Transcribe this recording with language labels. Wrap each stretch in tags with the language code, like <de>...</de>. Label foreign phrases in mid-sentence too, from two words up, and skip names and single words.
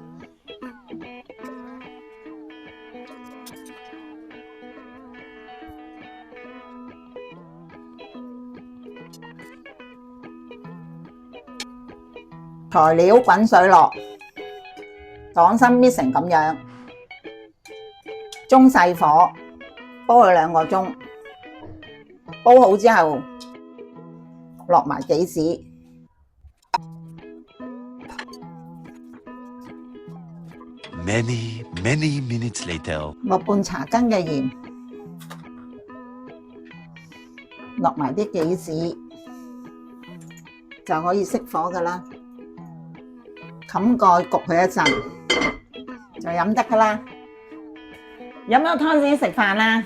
<yue>材料滾水落，黨參搣成咁樣，中細火煲佢2個鐘，煲好之後落埋杞子，</yue> <en>Many minutes later，</en> <yue>落半茶羹嘅鹽，落埋啲杞子，就可以熄火㗎喇。冚蓋焗佢一陣，就飲得㗎喇。飲咗湯先食飯啦。</yue>